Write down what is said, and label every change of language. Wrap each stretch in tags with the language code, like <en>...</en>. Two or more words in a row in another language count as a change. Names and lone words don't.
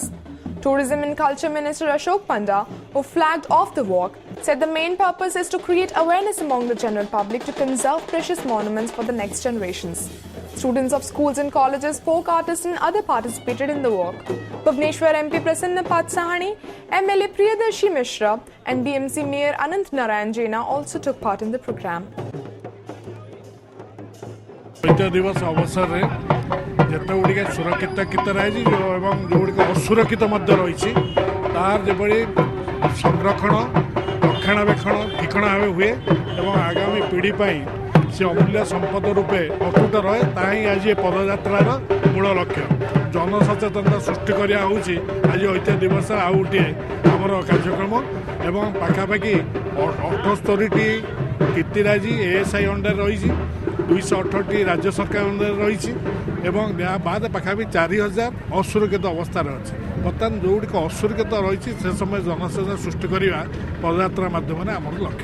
<en>Tourism and Culture Minister Ashok Panda, who flagged off the walk, said the main purpose is to create awareness among the general public to conserve precious monuments for the next generations. Students of schools and colleges, folk artists and others participated in the walk. Bhubaneswar MP Prasanna Patsahani, MLA Priyadarshi Mishra and BMC Mayor Anant Narayan Jaina also took part in the program.</en> <or>ଐତିହ୍ୟ ଦିବସ ଅବସରରେ ଯେତେଗୁଡ଼ିକ ସୁରକ୍ଷିତ ରହିଛି ଏବଂ ଯେଉଁଗୁଡ଼ିକ ଅସୁରକ୍ଷିତ ମଧ୍ୟ ରହିଛି ତାହାର ଯେଭଳି ସଂରକ୍ଷଣ ରକ୍ଷଣାବେକ୍ଷଣ ଠିକଣା ଭାବେ ହୁଏ ଏବଂ ଆଗାମୀ ପିଢ଼ି ପାଇଁ ସେ ଅମୂଲ୍ୟ ସମ୍ପଦ ରୂପେ ଅତୁଟ ରହେ ତାହା ହିଁ ଆଜି ଏ ପଦଯାତ୍ରାର ମୂଳ ଲକ୍ଷ୍ୟ ଜନସଚେତନତା ସୃଷ୍ଟି କରିବା ହେଉଛି ଆଜି ଐତିହ୍ୟ ଦିବସ ଆଉ ଗୋଟିଏ ଆମର କାର୍ଯ୍ୟକ୍ରମ ଏବଂ ପାଖାପାଖି 78ଟି କୀର୍ତ୍ତିରାଜି ଏଏସ୍ଆଇ ଅଣ୍ଡରରେ ରହିଛି 218ଟି ରାଜ୍ୟ ସରକାର ଅଣ୍ଡରରେ ରହିଛି ଏବଂ ଏହା ବାଦ ପାଖାପାଖି 4000 ଅସୁରକ୍ଷିତ ଅବସ୍ଥାରେ ଅଛି ବର୍ତ୍ତମାନ ଯେଉଁଗୁଡ଼ିକ ଅସୁରକ୍ଷିତ ରହିଛି ସେ ସମୟ ଜନସଚେତନତା ସୃଷ୍ଟି କରିବା ପଦଯାତ୍ରା ମାଧ୍ୟମରେ ଆମର ଲକ୍ଷ୍ୟ</or>